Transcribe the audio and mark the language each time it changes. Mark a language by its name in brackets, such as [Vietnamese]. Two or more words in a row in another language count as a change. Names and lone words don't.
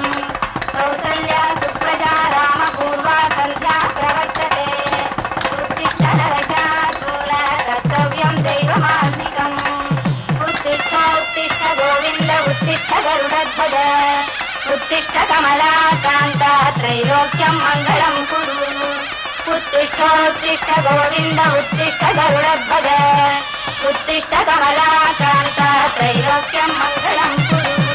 [Sanskrit] कौसल्या सुप्रजा राम पूर्व सन्ध्या प्रवर्तते उत्तिष्ठ नरशार्दूल कर्तव्यं दैवमान्धिकं. उत्तिष्ठ उत्तिष्ठ गोविन्द उत्तिष्ठ गरुडध्वज उत्तिष्ठ कमलाकान्त त्रैलोक्यं मङ्गलं कुरु. उत्तिष्ठ गोविन्द उत्तिष्ठ गरुडध्वज उत्तिष्ठ कमलाकान्त त्रैलोक्यं मङ्गलं कुरु.